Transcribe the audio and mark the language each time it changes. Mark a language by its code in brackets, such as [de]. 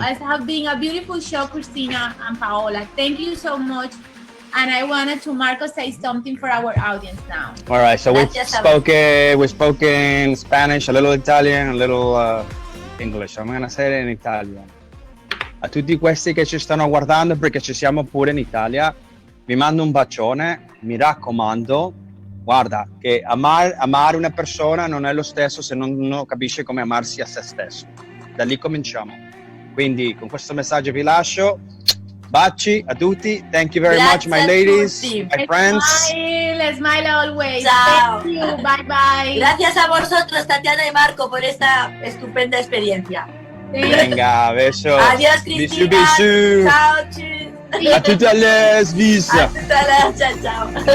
[en] It has been a beautiful show, Christina and Paola. Thank you so much. And I wanted to, Marco, say something for our audience now. All right, so we spoke in Spanish, a little Italian, a little English. I'm going to say it in Italian. [it] A tutti questi che ci stanno guardando, perché ci siamo pure in Italia, vi mando un bacione, mi raccomando. Guarda, che amare una persona non è lo stesso se non capisce come amarsi a se stesso. Da lì cominciamo. Quindi con questo messaggio vi lascio. Baci a tutti. [en] Thank you very much, my ladies, my friends. Smile always. [it] Ciao. [en] Thank you. Bye bye. [es] Gracias a vosotros, Tatiana y Marco, por esta estupenda experiencia. Venga, besos. Adiós, Cristina. [fr] Bisous. [it] Ciao, [de] tschüss. [it] A tutti les, visa. A tutti les, ciao, ciao.